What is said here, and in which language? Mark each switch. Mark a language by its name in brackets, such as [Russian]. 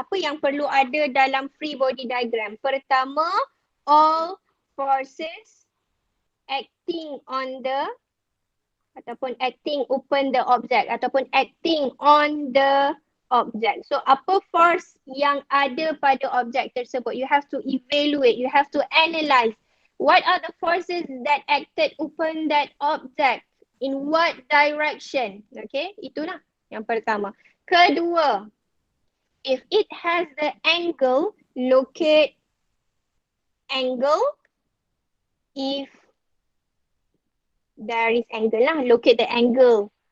[Malay] Apa yang perlu ada dalam [English] free body diagram? [Malay] Pertama, [English] all forces acting on the ataupun acting upon the object ataupun acting on the object. [Malay] So apa force yang ada pada objek tersebut? [English] You have to evaluate, you have to analyze. What are the forces that acted upon that object? In what direction? [Malay] Okay, itulah yang pertama. Kedua, [English] if it has the angle, locate angle. If there is angle lah, locate the angle.